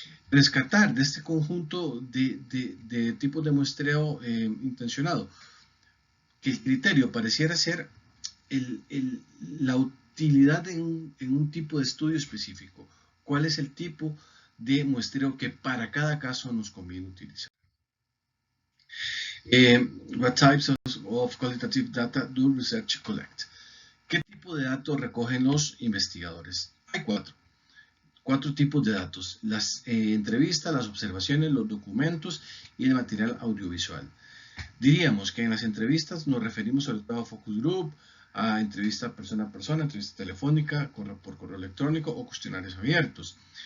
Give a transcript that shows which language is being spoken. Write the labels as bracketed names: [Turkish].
[Spanish] Rescatar de este conjunto de tipos de muestreo intencionado, que el criterio pareciera ser la utilidad en un tipo de estudio específico. ¿Cuál es el tipo de muestreo que para cada caso nos conviene utilizar? [English] What types of qualitative data do research collect? [Spanish] ¿Qué tipo de datos recogen los investigadores? Hay cuatro tipos de datos: las entrevistas, las observaciones, los documentos y el material audiovisual. Diríamos que en las entrevistas nos referimos sobre todo a focus group, a entrevista persona a persona, entrevista telefónica, por correo electrónico o cuestionarios abiertos.